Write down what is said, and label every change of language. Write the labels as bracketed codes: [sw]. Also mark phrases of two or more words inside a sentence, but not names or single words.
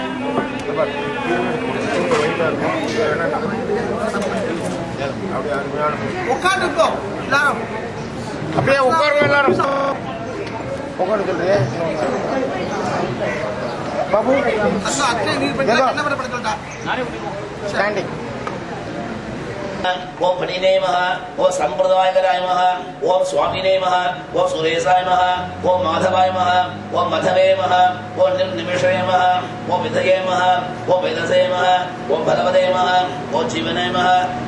[ta] உட்காந்துக்கோ எல்லாரும் அப்படியே உட்காருங்க எல்லாரும் உட்காந்து சொல்றியே பாபு அத்தை நீர் பண்ணி என்ன பண்ண சொல்றா ஸ்டாண்டிங் [sa] ओम फणिने नमः ओम संप्रदायकराय नमः ओम स्वामिने नमः ओम सुरेशाय नमः ओम माधवाय नमः ओम मधवे नमः ओम निर्निमेषाय नमः ओम विधये नमः ओम वेदसे नमः ओम भगवते नमः ओम जीवने नमः ओम